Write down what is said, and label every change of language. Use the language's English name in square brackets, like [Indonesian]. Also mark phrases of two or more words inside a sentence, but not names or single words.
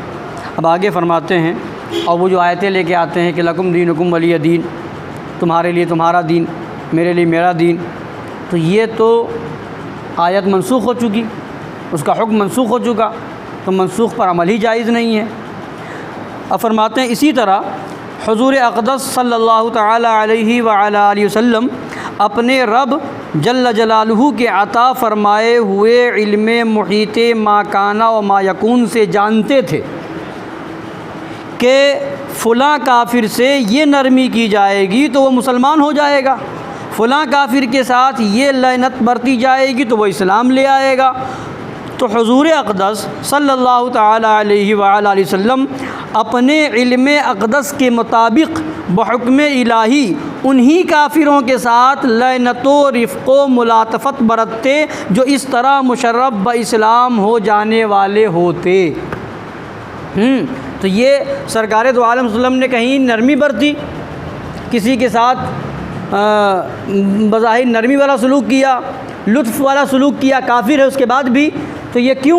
[Urdu] اب آگے فرماتے ہیں، اور وہ جو آیتیں لے کے آتے ہیں کہ [Arabic] لکم دینکم ولی دین، [Urdu] تمہارے لیے تمہارا دین، میرے لیے میرا دین، تو یہ تو آیت منسوخ ہو چکی، اس کا حکم منسوخ ہو چکا، تو منسوخ پر عمل ہی جائز نہیں ہے۔ اب فرماتے ہیں اسی طرح حضور اقدس [Arabic] صلی اللہ تعالی علیہ وعلی آلہ وسلم [Urdu] اپنے رب [Arabic] جل جلالہ [Urdu] کے عطا فرمائے ہوئے علم محیط [Arabic] ما کانا و ما یکون [Urdu] سے جانتے تھے کہ فلاں کافر سے یہ نرمی کی جائے گی تو وہ مسلمان ہو جائے گا، فلاں کافر کے ساتھ یہ لعنت برتی جائے گی تو وہ اسلام لے آئے گا۔ تو حضور اقدس [Arabic] صلی اللہ تعالی علیہ وآلہ وسلم [Urdu] اپنے علم اقدس کے مطابق بحکم الہی انہی کافروں کے ساتھ لعنت و رفق و ملاطفت برتتے جو اس طرح مشرف باسلام ہو جانے والے ہوتے۔ تو یہ سرکار دو عالم [Arabic] صلی اللہ علیہ وسلم [Urdu] نے کہیں نرمی برتی، کسی کے ساتھ بظاہر نرمی والا سلوک کیا، لطف والا سلوک کیا، کافر ہے اس کے بعد بھی، تو یہ کیوں؟